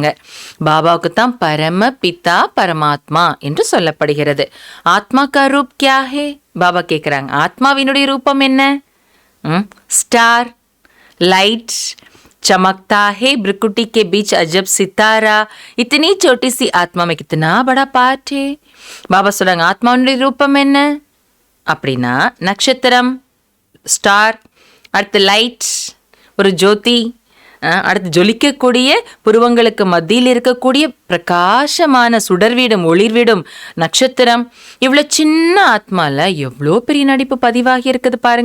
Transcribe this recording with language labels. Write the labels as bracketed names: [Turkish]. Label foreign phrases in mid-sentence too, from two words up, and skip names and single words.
[Tamil] பாபாவுக்கு தான் பரம பிதா பரமாத்மா என்று சொல்லப்படுகிறது। [Hindi] आत्मा का रूप क्या है, [Tamil] பாபா கேட்குறாங்க ஆத்மாவினுடைய ரூபம் என்ன? [English] star, light, [Hindi] चमकता है ब्रिकुटी के बीच अजब सितारा, इतनी छोटी सी आत्मा में कितना बड़ा पार्ट है। [Tamil] பாபா சொல்றாங்க ஆத்மாவுடைய ரூபம் என்ன அப்படின்னா நட்சத்திரம், ஸ்டார், அடுத்து லைட், ஒரு ஜோதி, அடுத்து ஜொலிக்கக்கூடிய புருவங்களுக்கு மத்தியில் இருக்கக்கூடிய பிரகாசமான சுடர்விடும் ஒளிர்விடும் நட்சத்திரம், இவ்வளோ சின்ன ஆத்மால எவ்வளோ பெரிய நடிப்பு பதிவாகி இருக்குது பாருங்க।